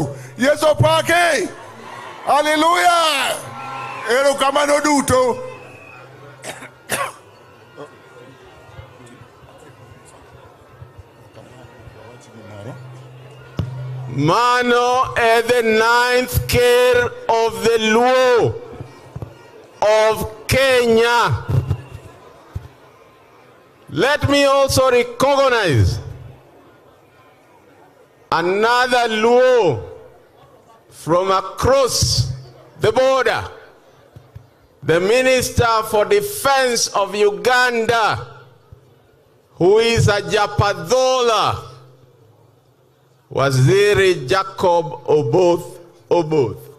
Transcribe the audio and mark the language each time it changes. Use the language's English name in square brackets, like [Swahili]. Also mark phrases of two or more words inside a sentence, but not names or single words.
[Luo (Kenya and Tanzania)] Yesu pake. Hallelujah. Ero kamano duto. [English] Mano is the 9th care of the Luo of Kenya. Let me also recognize another Luo from across the border, the Minister for Defense of Uganda, who is a Japadola, Waziri Jacob Oboth.